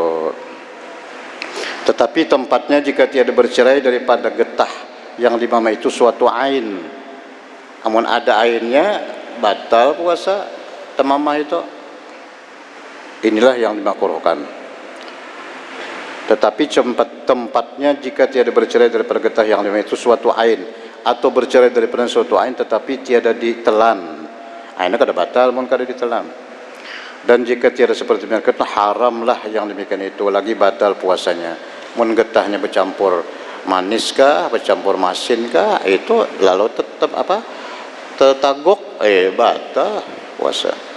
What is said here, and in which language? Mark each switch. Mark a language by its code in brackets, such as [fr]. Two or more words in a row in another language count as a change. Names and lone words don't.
[ms] Tetapi tempatnya jika tiada bercerai daripada getah yang dimama itu suatu ain, namun ada ainnya batal puasa temamah itu, inilah yang dimakruhkan. Tetapi tempatnya jika tiada bercerai daripada getah yang dimana itu suatu ain atau bercerai daripada suatu ain tetapi tiada ditelan, [bjn] ainnya kada batal mun kada ditelan. [ms] Dan jika tiada seperti demikian haramlah yang demikian itu lagi batal puasanya. [bjn] Mun getahnya bercampur manis kah, bercampur masin kah, itu lalu tetap apa? Tetagok batal puasa.